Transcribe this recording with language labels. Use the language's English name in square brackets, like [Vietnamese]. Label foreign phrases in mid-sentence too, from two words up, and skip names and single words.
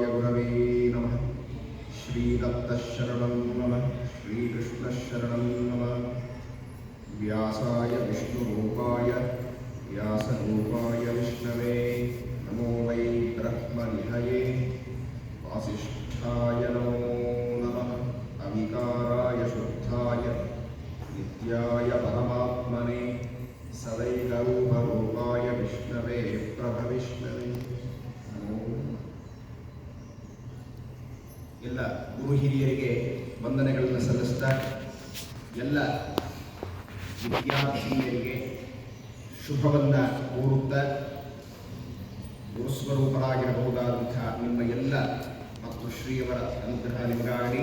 [Sanskrit] गुरवे नमः श्रीदत्तशरणं नमः श्रीकृष्णशरणं नमः व्यासाय विष्णुरूपाय व्यासरूपाय विष्णवे नमो वै ब्रह्मनिधये वासिष्ठाय नमो नमः अविकाराय शुद्धाय नित्याय परमात्मने सदैकरूपरूपाय विष्णवे प्रभविष्णवे नमो [Kannada] ಎಲ್ಲ ಗುರು ಹಿರಿಯರಿಗೆ ವಂದನೆಗಳನ್ನು ಸಲ್ಲಿಸ್ತಾ ಎಲ್ಲ ವಿದ್ಯಾರ್ಥಿನಿಯರಿಗೆ ಶುಭವನ್ನು ಕೋರುತ್ತಾ ಗುರುಸ್ವರೂಪರಾಗಿರಬಹುದಾದಂಥ ನಿಮ್ಮ ಎಲ್ಲ ಮತ್ತು ಶ್ರೀಯವರ ಅನುಗ್ರಹ ನಿಮಗಾಗಲಿ.